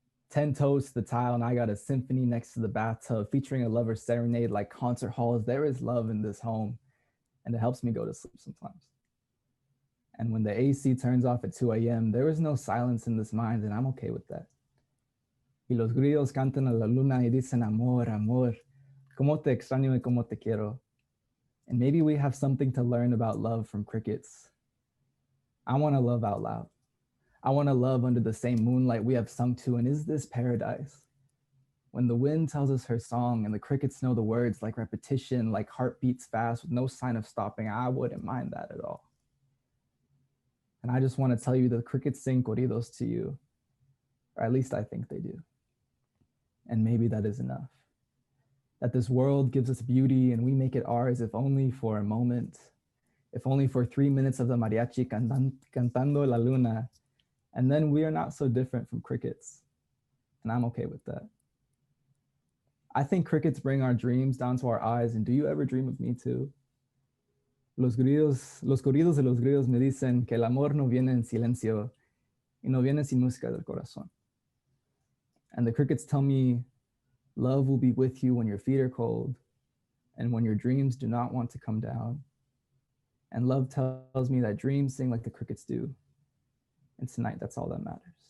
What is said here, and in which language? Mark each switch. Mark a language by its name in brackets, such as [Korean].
[English] 10 toes to the tile, and I got a symphony next to the bathtub featuring a lover's serenade like concert halls. There is love in this home, and it helps me go to sleep sometimes. And when the AC turns off at 2 a.m., there is no silence in this mind, and I'm okay with that. [Spanish] Y los grillos cantan a la luna y dicen amor, amor, como te extraño y como te quiero. [English] And maybe we have something to learn about love from crickets. I want to love out loud. I want to love under the same moonlight we have sung to, and is this paradise? When the wind tells us her song and the crickets know the words like repetition, like heartbeats fast with no sign of stopping, I wouldn't mind that at all. And I just want to tell you that the crickets sing corridos to you, or at least I think they do. And maybe that is enough. That this world gives us beauty and we make it ours, if only for a moment, if only for 3 minutes of the mariachi [Spanish] cantando la luna. [English] And then we are not so different from crickets. And I'm okay with that. I think crickets bring our dreams down to our eyes. And do you ever dream of me too? [Spanish] Los corridos de los grillos me dicen que el amor no viene en silencio y no viene sin música del corazón. [English] And the crickets tell me love will be with you when your feet are cold and when your dreams do not want to come down. And love tells me that dreams sing like the crickets do. And tonight, that's all that matters.